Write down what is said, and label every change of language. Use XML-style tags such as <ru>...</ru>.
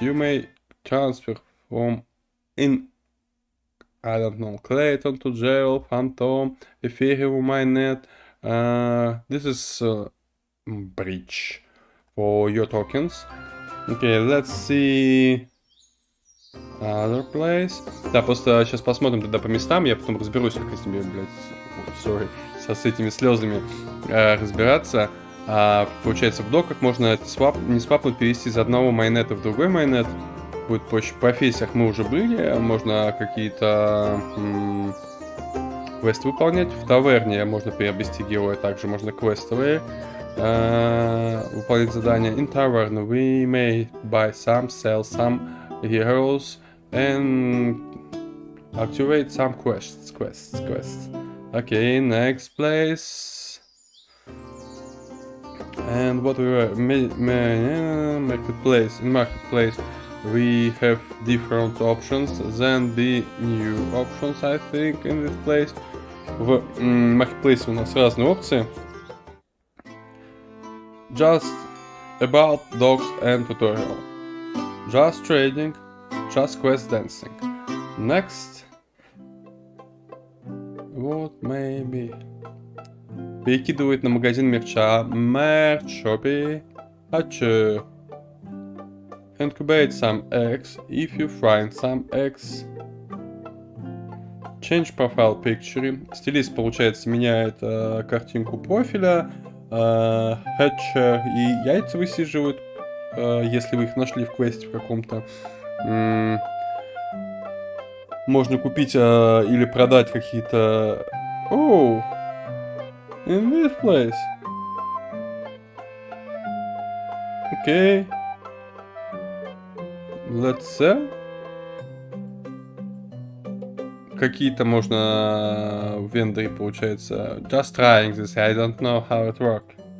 <en>You may transfer from in, I don't know, Clayton to Gel, Phantom, Ethereum, Mainnet. This is bridge for your tokens. Okay, let's see other place.</en> <ru>Да, просто сейчас посмотрим тогда по местам, я потом разберусь, как с ними, блядь, sorry, с этими слезами разбираться. Получается, в доках можно это не свапнуть, перевести из одного майнета в другой майнет. Будет проще. В профессиях мы уже были, можно какие-то квесты выполнять. В таверне можно приобрести героя, также можно квестовые выполнять задания.</ru> <en>In tavern we may buy some, sell some heroes and activate some quests. Okay, next place. And what we were marketplace. In marketplace we have different options than the new options, I think, in this place.</en> <ru>В marketplace у нас разные опции.</ru> <en>Just about dogs and tutorial. Just trading. Just quest dancing. Next. What maybe?</en> <ru>Перекидывает на магазин мерча.</ru> <en>Merch, Shopee. Хочу. Incubate some eggs if you find some eggs. Change profile picture.</en> <ru>Стилист, получается, меняет картинку профиля. Хэтчер и яйца высиживают, если вы их нашли в квесте в каком-то. Можно купить или продать какие-то...</ru> <en>Oh, in this place. Okay. Let's sell.</en> <ru>Какие-то можно в вендоре, получается.</ru> <en>Just trying this, I don't know how it works.</en>